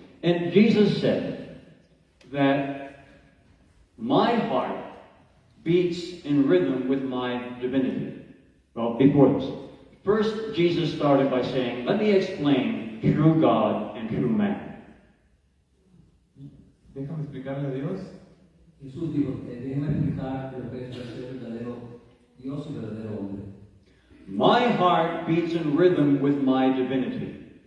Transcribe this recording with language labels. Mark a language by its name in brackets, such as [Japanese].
[English] And Jesus said that my heart beats in rhythm with my divinity. Well, before this, first Jesus started by saying, let me explain true God and true man. [Spanish] Déjame explicarle a Dios. Jesús dijo, déjame explicar lo que es ser verdadero Dios y verdadero hombre. [English] My heart beats in rhythm with my divinity.